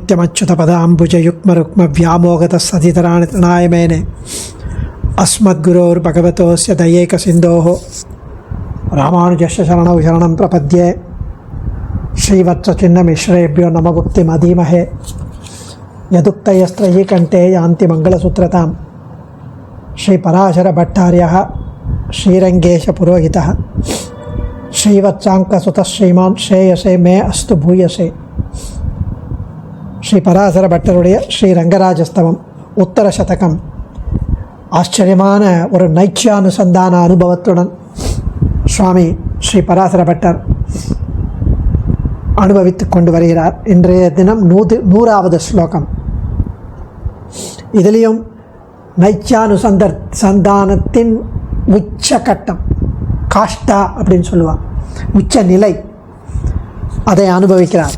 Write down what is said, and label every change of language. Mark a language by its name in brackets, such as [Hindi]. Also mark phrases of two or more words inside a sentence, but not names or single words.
[Sanskrit] नित्यमच्युतपदाम्बुजयुग्मरुक्मव्यामोगतस्सदितराणि तृणाय मेने अस्मद्गुरोर्भगवतोस्य दयैकसिन्धोः रामानुजस्य शरणौ शरणं प्रपद्ये श्रीवत्सचिन्नमिश्रेभ्यो नमगुप्तिमधीमहे यदुक्तयस्त्रयी कण्ठे यान्ति मङ्गलसूत्रतां श्रीपराशरभट्टार्यः श्रीरङ्गेशपुरोहितः श्रीवत्साङ्कसुतः श्रीमान् श्रेयसे मे अस्तु भूयसे [Tamil] श्रीपराशरभट्टरुடைய ஸ்ரீரங்கராஜஸ்தவம் உத்தர சதகம் ஆச்சரியமான ஒரு நைச்சியானுசந்தான அனுபவத்துடன் சுவாமி ஸ்ரீ பராசரபட்டர் அனுபவித்து கொண்டு வருகிறார். இன்றைய தினம் 100வது ஸ்லோகம். இதிலையும் நைச்சியானுசந்தானத்தின் உச்சகட்டம், காஷ்டா அப்படின்னு சொல்லுவாள், உச்ச நிலை, அதை அனுபவிக்கிறார்.